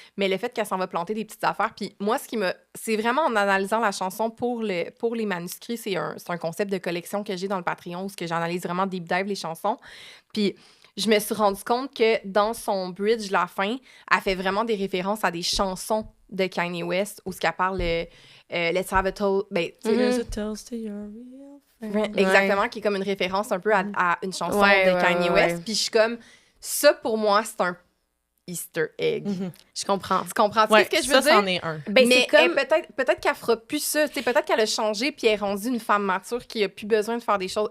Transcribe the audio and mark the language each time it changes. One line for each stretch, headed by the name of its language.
French: Mais le fait qu'elle s'en va planter des petites affaires, puis moi, c'est vraiment en analysant la chanson pour les manuscrits, c'est un concept de collection que j'ai dans le Patreon, où j'analyse vraiment deep dive les chansons, puis... Je me suis rendu compte que dans son bridge, la fin, elle fait vraiment des références à des chansons de Kanye West où ce qu'elle parle
English: Let's have a toast.
French: Ben,
English: There's a toast to your real friend.
French: Exactement, qui est comme une référence un peu à une chanson de Kanye West. Puis je suis comme, ça pour moi, c'est un Easter egg. Je comprends. Tu comprends? Tu sais ce que je veux dire? Ça, c'en est un. Ben, mais peut-être qu'elle fera plus ça. Peut-être qu'elle a changé puis elle est rendue une femme mature qui a plus besoin de faire des choses.